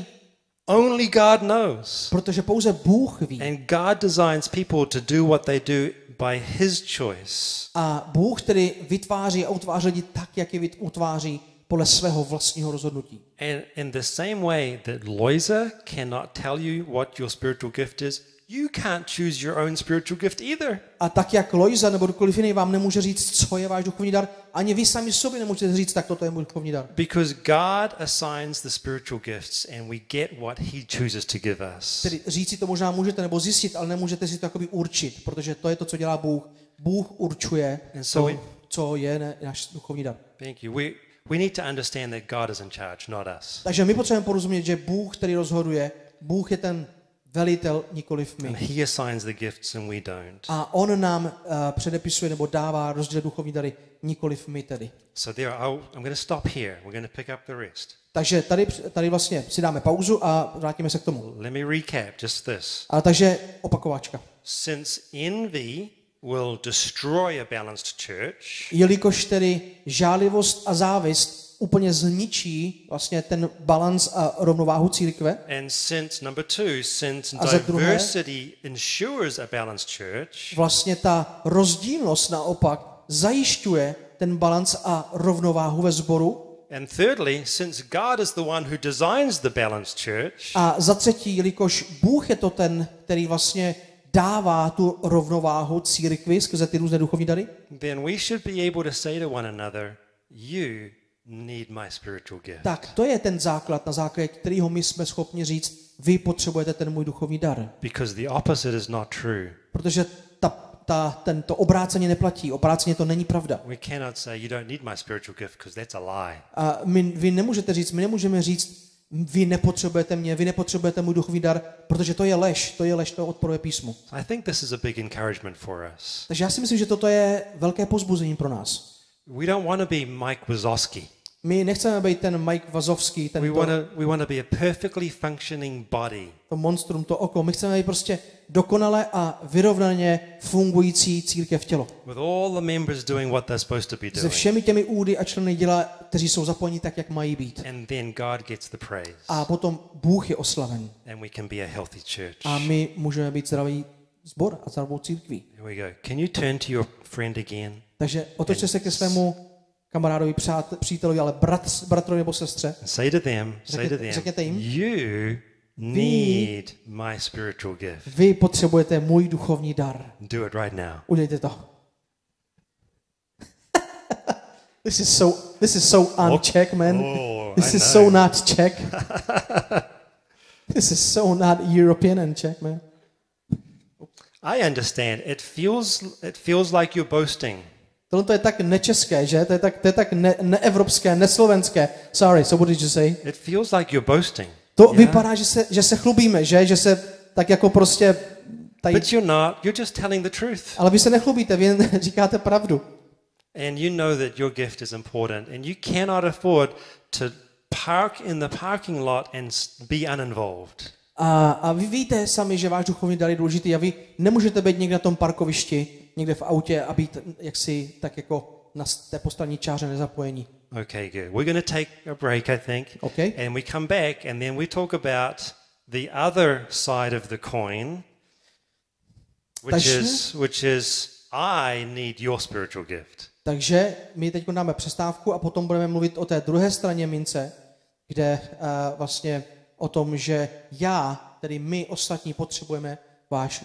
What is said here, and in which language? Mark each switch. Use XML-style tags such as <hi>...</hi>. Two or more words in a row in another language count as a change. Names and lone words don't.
<en>Only God knows.</en> <cs>Protože pouze Bůh ví.</cs> <en>And God designs people to do what they do by his choice.</en> <cs>A Bůh tedy vytváří a utváří lidi tak, jak je utváří podle svého vlastního rozhodnutí.</cs> <en>And in the same way that Loiser cannot tell you what your spiritual gift is, you can't choose your own spiritual gift either.</en> <cs>A tak jak Loiza nebo kdokoliv jiný vám nemůže říct, co je váš duchovní dar, ani vy sami sobě nemůžete říct, tak toto je můj duchovní dar.</cs> <en>Because God assigns the spiritual gifts and we get what he chooses to give us.</en> <cs>Tedy říct si to možná můžete nebo zjistit, ale nemůžete si to jakoby určit, protože to je to, co dělá Bůh. Bůh určuje to, co je náš duchovní dar.</cs> <en>Thank you. We need to understand that God is in charge, not us.</en> <cs>Takže my potřebujeme porozumět, že Bůh, který rozhoduje, Bůh je ten velitel, nikoliv my.</cs> <en>And he assigns the gifts and we don't.</en> <cs>A on nám předepisuje nebo dává rozděl duchovní dary, nikoliv my tedy.</cs> <en>So there, I'm going to stop here. We're going to pick up the rest.</en> <cs>Takže tady vlastně si dáme pauzu a vrátíme se k tomu.</cs> <en>Let me recap just this.</en> <cs>Ale takže opakováčka.</cs> <en>Since envy will destroy a balanced church,</en> <cs>Jelikož tedy žálivost a závist úplně zničí vlastně ten balans a rovnováhu církve.</cs> <en>and since number two, since</en> <cs>A za druhé,</cs> <en>diversity ensures a balanced church,</en> <cs>Vlastně ta rozdílnost naopak zajišťuje ten balans a rovnováhu ve sboru.</cs> <en>and thirdly, since God is the one who designs the balanced church,</en> <cs>A za třetí, jelikož Bůh je to ten, který vlastně dává tu rovnováhu církvi skrze ty různé duchovní dary,</cs> <en>then we should be able to say to one another, you need my spiritual gift.</en> <cs>tak to je ten základ, na základě kterého my jsme schopni říct, vy potřebujete ten můj duchovní dar.</cs> <en>Because the opposite is not true.</en> <cs>Protože to obráceně neplatí, obráceně to není pravda.</cs> <en>We cannot say you don't need my spiritual gift because that's a lie.</en> <cs>A vy nemůžete říct, my nemůžeme říct, vy nepotřebujete mě, vy nepotřebujete můj duchovní dar, protože to je lež, to odporuje písmu.</cs> <en>I think this is a big encouragement for us.</en> <cs>Takže já si myslím, že toto je velké povzbuzení pro nás.</cs> <en>We don't want to be Mike Wazowski.</en> <cs>My nechceme být ten Mike Wazowski,</cs> <en>We want to be a perfectly functioning body.</en> <cs>to monstrum, to oko. My chceme být prostě dokonale a vyrovnaně fungující církev tělo.</cs> <en>With all the members doing what they're supposed to be</en> <cs>Se</cs> <en>doing.</en> <cs>všemi těmi údy a členy děla, kteří jsou zapojeni tak, jak mají být.</cs> <en>And then God gets the praise.</en> <cs>A potom Bůh je oslaven.</cs> <en>And we can be a healthy church.</en> <cs>A my můžeme být zdravý sbor a zdravou církví.</cs> <en>Here we go. Can you turn to your friend again?</en> <cs>Takže otočte se ke svému kamarádovi, přítelovi, ale bratrovi nebo sestře.</cs> <en>And say to them,</en> <cs>Řekněte jim,</cs> <en>you need my spiritual gift.</en> <cs>vy potřebujete můj duchovní dar.</cs> <en>Do it right now.</en> <cs>Udělejte to.</cs> <en>This is so uncheck, man. This is so not Czech. This is so not European and Czech, man. I understand. It feels like you're boasting.</en> <cs>Tohle je tak nečeské, že? To je tak neevropské, neslovenské.</cs> <en>Sorry, so what did you say? It feels like you're boasting.</en> <cs>To vypadá, že se chlubíme, že? Že se tak jako prostě tady...</cs> <en>But you're not. You're just telling the truth.</en> <cs>Ale vy se nechlubíte, vy říkáte pravdu.</cs> <en>And you know that your gift is important. And you cannot afford to park in the parking lot and be uninvolved.</en> <cs>A vy víte sami, že váš duchovní dar je důležitý a vy nemůžete být někde na tom parkovišti, někde v autě a být jaksi tak jako na té postranní čáře nezapojení.</cs> <en>Okay, good. We're going to take a break, I think. Okay. And we come back and then we talk about the other side of the coin, which is I need your spiritual gift.</en> <cs>Takže my teď dáme přestávku a potom budeme mluvit o té druhé straně mince, kde vlastně o tom, že tedy my ostatní potřebujeme váš duchovní dar.</cs>